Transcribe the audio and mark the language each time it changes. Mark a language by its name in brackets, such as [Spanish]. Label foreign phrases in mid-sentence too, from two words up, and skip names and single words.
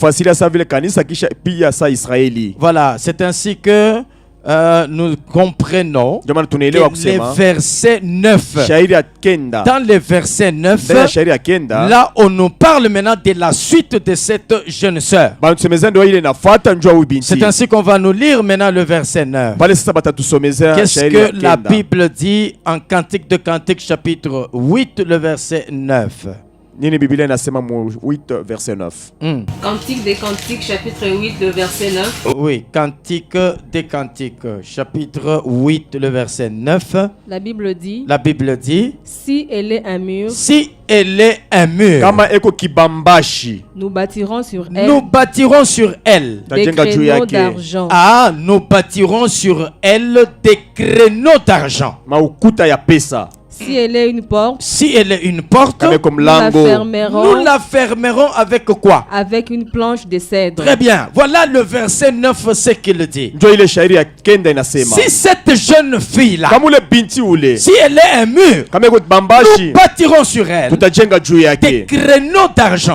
[French] Voilà, c'est ainsi que nous comprenons que le verset 9, dans le verset 9, là on nous parle maintenant de la suite de cette jeune sœur. C'est ainsi qu'on va nous lire maintenant le verset 9. Qu'est-ce que la Bible dit en Cantique de Cantique chapitre 8, le verset 9? [Swahili] Nini Biblia inasema mu 8 verset 9. [French] Cantique des Cantiques chapitre 8 le verset 9. Oui, Cantique des Cantiques chapitre 8 le verset 9. La Bible dit. Si elle est un mur. Si elle est un mur. [Swahili] Kama eko kibambashi. [French] Nous bâtirons sur elle. Des créneaux d'argent. Ah, nous bâtirons sur elle des créneaux d'argent. [Swahili] Maukuta ya pesa. [French] Si elle est une porte, comme nous la fermerons avec quoi? Avec une planche de cèdre. Très bien. Voilà le verset 9, ce qu'il dit. Si cette jeune fille-là, si elle est un mur, nous bâtirons sur elle des créneaux d'argent.